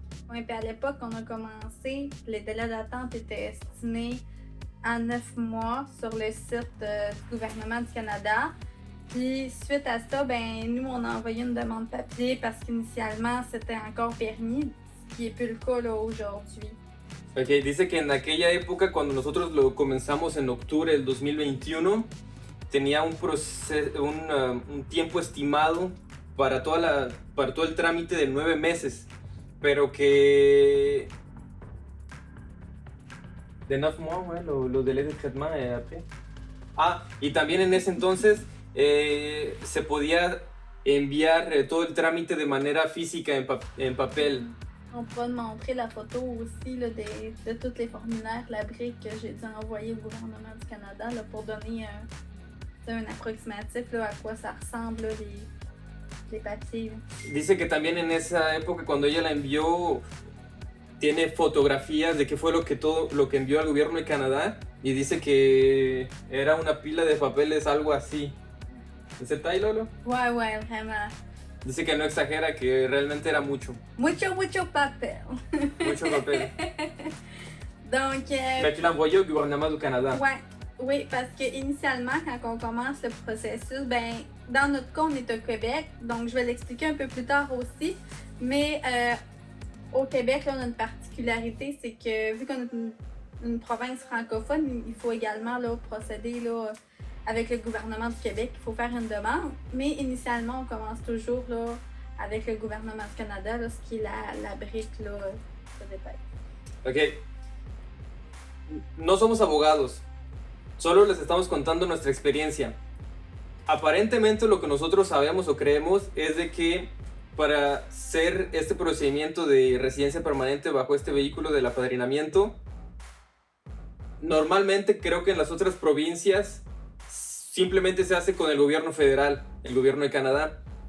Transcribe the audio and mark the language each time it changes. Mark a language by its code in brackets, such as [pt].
[fr] Oui, puis à l'époque, on a commencé, les délais d'attente étaient estimés à 9 mois sur le site du gouvernement du Canada. Puis suite à ça, ben nous, on a envoyé une demande papier parce qu'initialement, c'était encore permis, ce qui n'est plus le cas là, aujourd'hui. [es] Ok, dice que en aquella época, cuando nosotros lo comenzamos en octubre del 2021, tenía un tiempo estimado para todo el trámite de 9 meses, pero que de 9 [fr] mois, ouais, lo délai de traitement après. [es] Ah, y también en ese entonces se podía enviar todo el trámite de manera física en papel. [fr] On pourra te montrer la photo aussi là, de tous les formulaires, la brique que j'ai dû envoyer au gouvernement du Canada là, pour donner un approximatif là, à quoi ça ressemble là, les papiers. Là. [es] Dice que también en esa época, cuando ella la envió, tiene fotografías de qué fue todo lo que envió al gobierno de Canadá y dice que era una pila de papeles, algo así. ¿Es el Lolo? [fr] Ouais, vraiment. [es] Dice que no exagera, que realmente era mucho. Mucho papel. Mucho papel. [fr] Donc. Mais tu l'as envoyé au gouvernement du Canada. Ouais. Oui, parce qu'initialement, quand on commence le processus, ben, dans notre cas, on est au Québec, donc je vais l'expliquer un peu plus tard aussi. Mais au Québec, là, on a une particularité, c'est que vu qu'on est une province francophone, il faut également là, procéder là, avec le gouvernement du Québec, il faut faire une demande. Mais initialement, on commence toujours là, avec le gouvernement du Canada, là, ce qui est la brique là, de détail. [es] Ok. No somos abogados. Solo les estamos contando nuestra experiencia. Aparentemente lo que nosotros sabemos o creemos es de que para hacer este procedimiento de residencia permanente bajo este vehículo del apadrinamiento, normalmente creo que en las otras provincias simplemente se hace con el gobierno federal, el gobierno de Canadá.